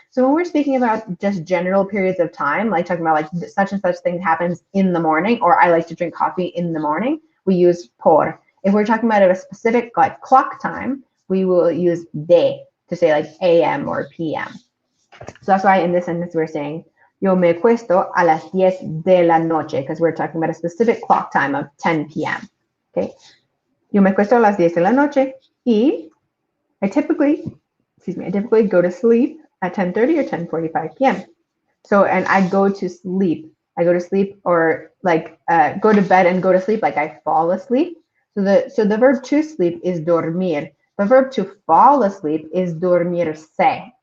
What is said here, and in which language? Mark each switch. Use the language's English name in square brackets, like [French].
[English] So when we're speaking about just general periods of time, like talking about like such and such thing happens in the morning, or I like to drink coffee in the morning, we use por. If we're talking about a specific like clock time, we will use de to say like a.m. or p.m. So that's why in this sentence we're saying [Spanish] yo me acuesto a las 10 de la noche, [English] because we're talking about a specific clock time of 10 p.m. [Spanish] Okay. Yo me acuesto a las 10 de la noche y [English] I typically I typically go to sleep at 10:30 or 10:45 p.m. So, and I go to sleep. I go to sleep, or like go to bed and go to sleep, like I fall asleep. So the verb to sleep is dormir. The verb to fall asleep is dormirse.